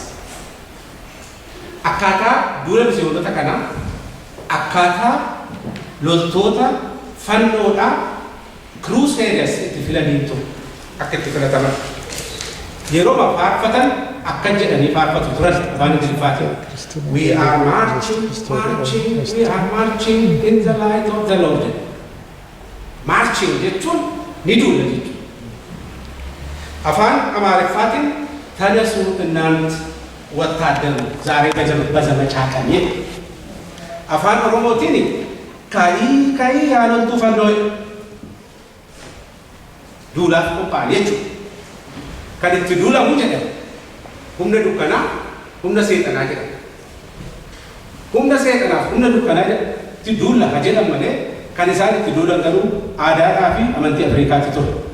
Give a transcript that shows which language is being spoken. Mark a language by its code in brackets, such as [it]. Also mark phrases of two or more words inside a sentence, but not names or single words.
[om] Akkaataa duula misiyoonota kanaa akkaataa loltoota fannoodhaa crusaders itti filaniitu akka itti filataman yeroo faarfatan akka jedhanii faarfatu turan afaan Ingiliffaatiin. [en] We are marching in the light of the Lord. [om] Marching jechuun ni duula jechuudha. Afaan Amaariffaatiin tanasuu [am] እናንት ወታደሩ ዛሬ በዘመቻ ቀን ይል [om] afaan Oromootiin ka'ii yaanontuu fannoo duulaaf qophaa'an jechuudha. Kan itti duulamu jedhama humna dukkanaa humna seexanaa jedhama. Humna seexanaaf humna dukkanaa itti duula ha jedhan malee kan isaan itti duulan garuu aadaadhaa fi amantii Afrikaatti ture.